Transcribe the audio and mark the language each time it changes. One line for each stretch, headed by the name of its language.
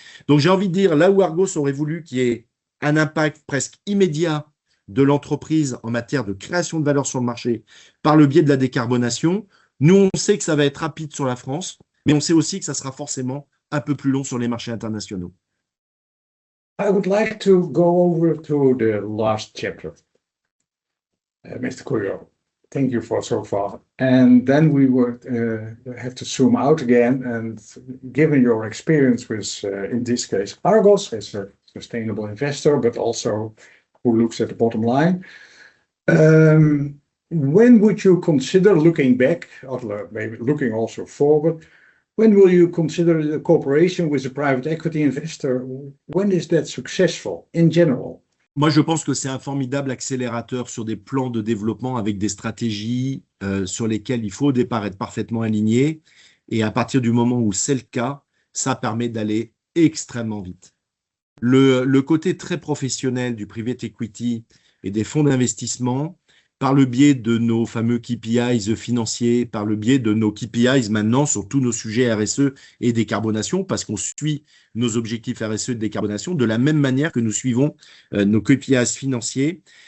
French: Donc j'ai envie de dire, là où Argos aurait voulu qu'il y ait un impact presque immédiat de l'entreprise en matière de création de valeur sur le marché par le biais de la décarbonation, nous, on sait que ça va être rapide sur la France, mais on sait aussi que ça sera forcément un peu plus long sur les marchés internationaux.
English: I would like to go over to the last chapter, Mr. Coelho. Thank you for so far. And then we would have to zoom out again. And given your experience with, in this case, Argos as a sustainable investor, but also who looks at the bottom line, when would you consider looking back, or maybe looking also forward, when will you consider the cooperation with a private equity investor? When is that successful in general?
French: Moi, je pense que c'est un formidable accélérateur sur des plans de développement avec des stratégies sur lesquelles il faut au départ être parfaitement aligné. Et à partir du moment où c'est le cas, ça permet d'aller extrêmement vite. Le côté très professionnel du private equity et des fonds d'investissement, par le biais de nos fameux KPIs financiers, par le biais de nos KPIs maintenant sur tous nos sujets RSE et décarbonation, parce qu'on suit nos objectifs RSE de décarbonation de la même manière que nous suivons nos KPIs financiers.